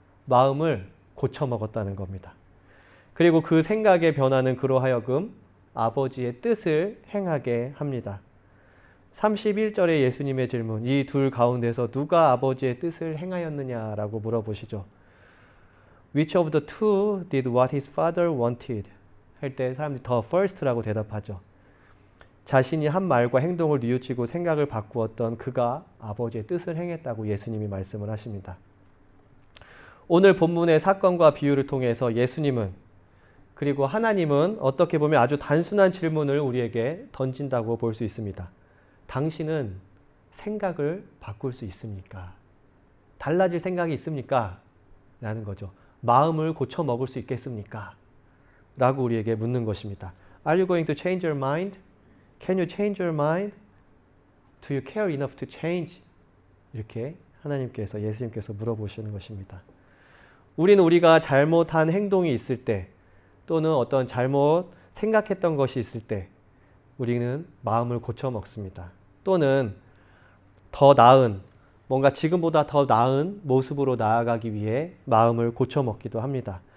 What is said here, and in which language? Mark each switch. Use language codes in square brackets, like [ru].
[ko] 마음을 고쳐먹었다는 겁니다. 그리고 그 생각의 변화는 그로 하여금 아버지의 뜻을 행하게 합니다. 31절의 예수님의 질문, 이 둘 가운데서 누가 아버지의 뜻을 행하였느냐라고 물어보시죠. [en] Which of the two did what his father wanted? [ko] 할 때 사람들이 [en] the first [ko] 라고 대답하죠. 자신이 한 말과 행동을 뉘우치고 생각을 바꾸었던 그가 아버지의 뜻을 행했다고 예수님이 말씀을 하십니다. 오늘 본문의 사건과 비유를 통해서 예수님은, 그리고 하나님은 어떻게 보면 아주 단순한 질문을 우리에게 던진다고 볼 수 있습니다. 당신은 생각을 바꿀 수 있습니까? 달라질 생각이 있습니까? 라는 거죠. 마음을 고쳐 먹을 수 있겠습니까? 라고 우리에게 묻는 것입니다. [en] Are you going to change your mind? Can you change your mind? Do you care enough to change? [ko] 이렇게 하나님께서, 예수님께서 물어보시는 것입니다. 우리는 우리가 잘못한 행동이 있을 때, 또는 어떤 잘못 생각했던 것이 있을 때 우리는 마음을 고쳐 먹습니다. 또는 더 나은, 뭔가 지금보다 더 나은 모습으로 나아가기 위해 마음을 고쳐 먹기도 합니다.